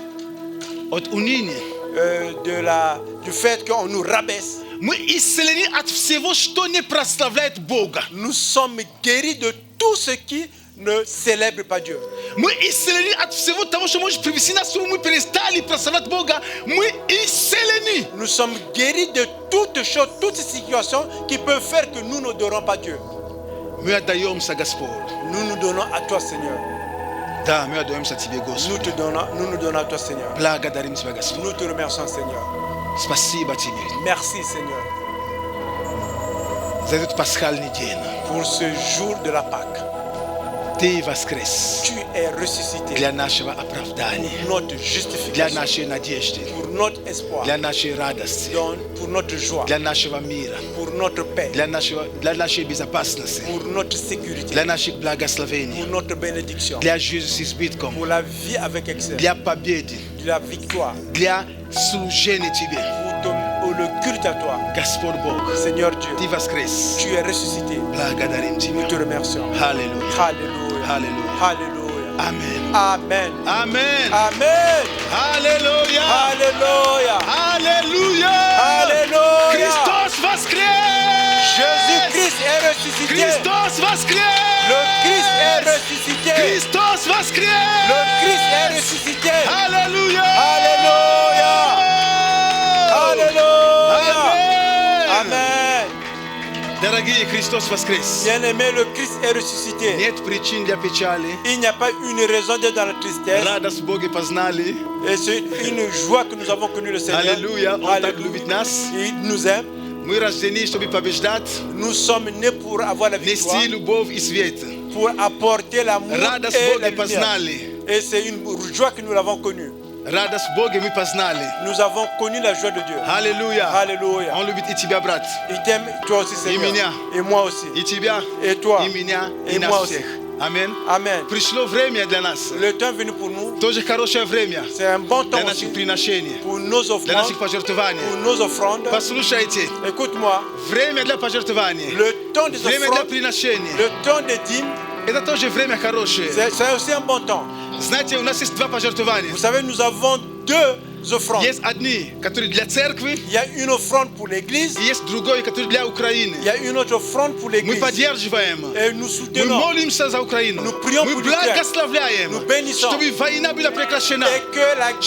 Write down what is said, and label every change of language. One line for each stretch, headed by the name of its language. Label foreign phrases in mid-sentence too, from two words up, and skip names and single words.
Russian: от уныния.
French: du fait qu'on nous rabaisse.
Russian: Мы исцелены от всего, что не прославляет Бога.
French: Nous sommes guéris de tout ce qui ne célèbre pas Dieu.
Russian: Мы исцелены от всего того, что может привести нас, чтобы мы перестали прославлять Бога. Мы исцелены.
French: Nous sommes guéris de toutes choses, toutes ces situations qui peuvent faire que nous n'adorons pas Dieu.
Russian: Мы отдаемся, Господь.
French: Nous nous donnons à toi, Seigneur.
Russian: Да, мы отдаемся Тебе, Господь.
French: Nous nous donnons à toi, Seigneur.
Russian: Благодарим Тебя, Господь.
French: Nous te remercions, Seigneur.
Russian: Спасибо Тебе
French: Merci, Seigneur,
Russian: за этот пасхальный день.
French: pour ce jour de la Pâque.
Russian: Ты воскрес
French: Tu es ressuscité
Russian: для нашего оправдания,
French: pour notre
Russian: для
French: justification,
Russian: нашей надежды,
French: pour notre espoir,
Russian: для нашей радости,
French: pour notre joie,
Russian: для нашего мира,
French: pour notre paix,
Russian: для нашей безопасности,
French: pour notre sécurité,
Russian: для наших
French: pour
Russian: благословений,
French: notre bénédiction,
Russian: для жизни с избытком,
French: pour la vie avec excès,
Russian: для победы,
French: de la victoire,
Russian: для служения Тебе.
French: pour le culte à toi.
Russian: Господь Бог,
French: Seigneur Dieu,
Russian: Ты воскрес.
French: tu es ressuscité.
Russian: Благодарим Тебя.
French: Nous te remercions.
Russian: Аллилуйя.
French: Alléluia.
Russian: Аллилуйя.
French: Alléluia. Amen. Amen. Amen. Amen. Alléluia. Alléluia. Alléluia. Alléluia.
Russian: Христос воскрес.
French: Jésus-Christ est ressuscité.
Russian: Христос воскрес.
French: Le Christ est ressuscité.
Russian: Христос воскрес.
French: Le Christ est ressuscité. Alléluia. Alléluia. Alléluia. Amen. Amen.
Russian: Дорогие, Христос воскрес.
French: Bien-aimé, le Christ est ressuscité.
Russian: Нет причин для печали.
French: Il n'y a pas une raison d'être dans la tristesse.
Russian: Радость Бога познали.
French: Et c'est une joie que nous avons connue le Seigneur.
Russian: Аллилуйя. Он так любит нас.
French: Il nous aime.
Russian: Мы рождены, чтобы побеждать.
French: Nous sommes nés pour avoir la victoire,
Russian: Нести любовь и свет.
French: pour apporter l'amour
Russian: Радость
French: et
Russian: Бога
French: la lumière.
Russian: познали.
French: Et c'est une joie que nous l'avons connue.
Russian: Радость Бога мы познали.
French: Nous avons connu la joie de Dieu.
Russian: Аллилуйя.
French: Alléluia.
Russian: Он любит и тебя, брат.
French: Il t'aime, toi aussi, Seigneur.
Russian: меня.
French: Et moi aussi.
Russian: И тебя,
French: Et toi.
Russian: и меня,
French: Et
Russian: и
French: moi
Russian: нас
French: aussi.
Russian: всех. Аминь.
French: Amen.
Russian: Пришло время для нас.
French: Le temps est venu pour nous.
Russian: Тоже хорошее время
French: C'est un bon temps
Russian: для
French: aussi
Russian: наших приношений,
French: pour nos
Russian: для
French: offrandes.
Russian: наших пожертвований.
French: Pour nos offrandes.
Russian: Послушайте,
French: Écoute-moi.
Russian: время для пожертвований,
French: Le temps des
Russian: время для
French: offrandes,
Russian: приношений,
French: le temps des dîmes,
Russian: это тоже время хорошее.
French: c'est aussi un bon temps.
Russian: Знаете, у нас есть два пожертвования.
French: Vous savez, nous avons deux offrandes.
Russian: Есть одни, которые для церкви,
French: Il y a une offrande pour l'église.
Russian: и есть другой, который для Украины.
French: Il y a une autre offrande pour
Russian: Мы
French: l'église.
Russian: поддерживаем,
French: Et nous
Russian: мы
French: soutenons.
Russian: молимся за Украину,
French: Nous prions
Russian: мы
French: pour l'Ukraine.
Russian: благословляем,
French: Nous bénissons.
Russian: чтобы война была прекращена,
French: Et que la guerre